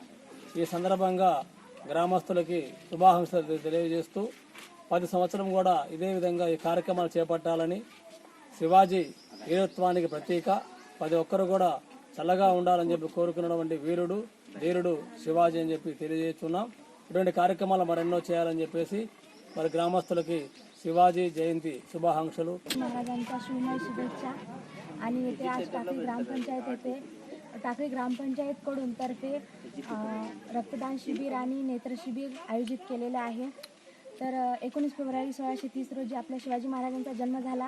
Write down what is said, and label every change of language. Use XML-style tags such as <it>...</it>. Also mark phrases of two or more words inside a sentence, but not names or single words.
<te>ఈ సందర్భంగా గ్రామస్తులకి శుభాకాంక్షలు తెలియజేస్తూ 10 సంవత్సరం కూడా ఇదే విధంగా ఈ కార్యక్రమాలు చేపట్టాలని, శివాజీ వీరత్వానికి ప్రతీక, ప్రతి ఒక్కరు కూడా చల్లగా ఉండాలని చెప్పి కోరుకున్నటువంటి వీరుడు ధీరుడు శివాజీ అని చెప్పి తెలియజేస్తున్నాం. ఇటువంటి కార్యక్రమాలు మరెన్నో చేయాలని చెప్పేసి మరి గ్రామస్థులకి శివాజీ జయంతి శుభాకాంక్షలు.</te> <mr>महाराजांच्या शिवमय शुभेच्छा. आणि येथे आज टाकळी ग्रामपंचायत येथे टाकळी ग्रामपंचायतकडून तर्फे रक्तदान शिबिर आणि नेत्र शिबिर आयोजित केलेले आहे. तर 19 फेब्रुवारी 1630 रोजी आपल्या शिवाजी महाराजांचा जन्म झाला.</mr>